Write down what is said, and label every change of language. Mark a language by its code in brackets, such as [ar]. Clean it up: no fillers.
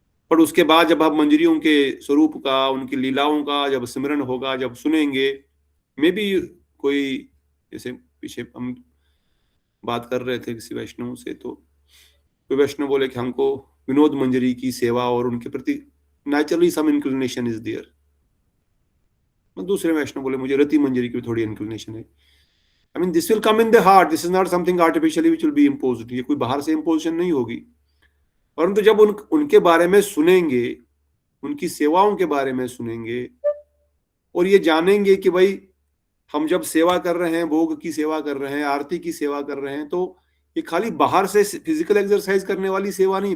[hi] पर उसके बाद जब आप मंजरियों के स्वरूप का, उनकी लीलाओं का जब स्मरण होगा, जब सुनेंगे, मे भी कोई, जैसे पीछे हम बात कर रहे थे किसी वैष्णव से, तो कोई वैष्णव बोले कि हमको विनोद मंजरी की सेवा और उनके प्रति [en] Naturally some inclination is there. [hi] दूसरे वैष्णव बोले मुझे रति मंजरी की थोड़ी इंक्लिनेशन है। [en] I mean, this will come in the heart. This is not something artificially which will be imposed. [hi] ये कोई बाहर से imposition नहीं होगी। परंतु जब उनके बारे में सुनेंगे, उनकी सेवाओं के बारे में सुनेंगे, और ये जानेंगे कि भाई हम जब सेवा कर रहे हैं, भोग की सेवा कर रहे हैं, आरती की सेवा कर रहे हैं, तो ये खाली बाहर से फिजिकल एक्सरसाइज करने वाली सेवा नहीं।